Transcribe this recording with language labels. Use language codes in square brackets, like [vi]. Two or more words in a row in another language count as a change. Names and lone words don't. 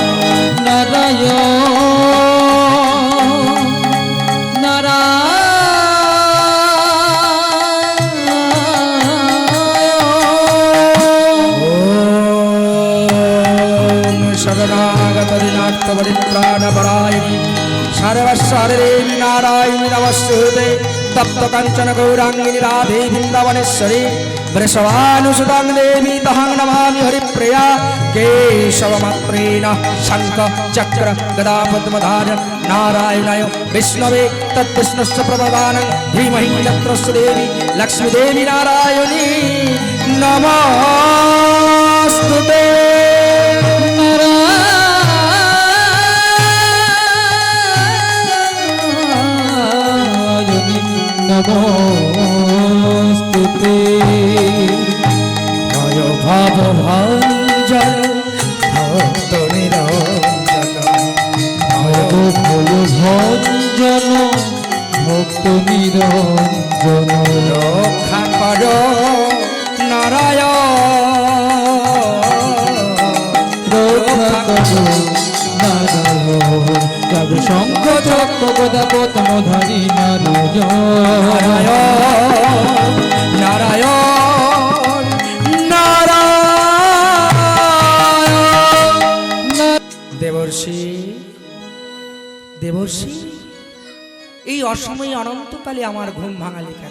[sa] নারায়ণ নারায়ণ ওম শরণাগত দিনার্থ পরিত্রাণ পরায়ণী সর্বস্বদেবী নারায়ণী নমস্তুতে তপ্ত কাঞ্চন গৌরাঙ্গিনী রাধে বৃন্দাবনেশ্বরী वृषभानुसुतां देवी तहं नमामि हरिप्रिया केशवमात्रेण शङ्ख चक्र गदा पद्मधार नारायणाय विष्णवे तद्विष्णुश्च प्रभवानं धीमहि तत्रस्य देवी लक्ष्मीदेवी नारायणी नमोऽस्तुते নারায়ণী নমস্তুতে भय भाव भञ्जन भक्त निरञ्जन ভয় ভয় ভঞ্জন ভক্ত নিরঞ্জন [hi] रक्षा कर नारायण [bn] রক্ষা করো নারায়ণ যাগ শঙ্খ চক্র গদা পদ্মধারী নারায়ণ नारायण नारायण দেবর্ষি দেবর্ষি এই অসময়ে অনন্তকালে আমার ঘুম ভাঙালে কেন?